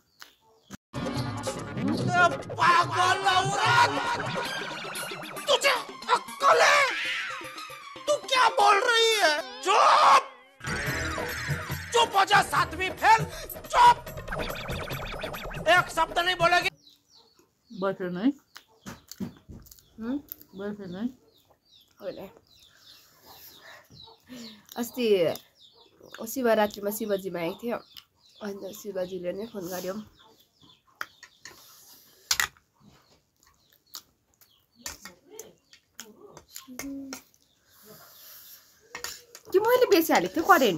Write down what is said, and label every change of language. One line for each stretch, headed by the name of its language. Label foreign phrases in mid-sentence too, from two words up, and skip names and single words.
Hindi: पागल औरत तुझे अक्ल है तू क्या बोल रही है चुप चुप हो जा 7वीं फेल चुप एक शब्द नहीं बोलेगी बॉयफ्रेंड नहीं बॉयफ्रेंड नहीं
Nepali: अस्ति शिवरात्रिमा शिवजीमा आएको थियो अन्त शिवजीले नै फोन गर्यो कि मैले बेसी हालेको थियो करेन्ट